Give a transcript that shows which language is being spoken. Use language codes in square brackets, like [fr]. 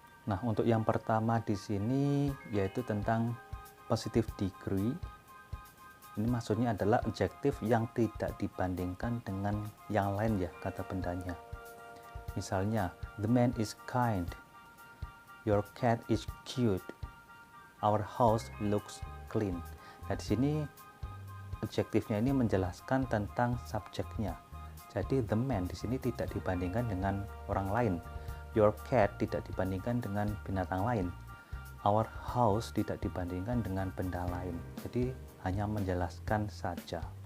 [id] Nah, untuk yang pertama di sini yaitu tentang positive degree. Ini maksudnya adalah adjektif yang tidak dibandingkan dengan yang lain ya, kata bendanya. Misalnya, [en] the man is kind, your cat is cute, our house looks clean. [id] Nah, di sini adjektifnya ini menjelaskan tentang subjeknya. Jadi [en] the man [id] di sini tidak dibandingkan dengan orang lain. [en] Your cat [id] tidak dibandingkan dengan binatang lain. [en] Our house [id] tidak dibandingkan dengan benda lain. Jadi hanya menjelaskan saja.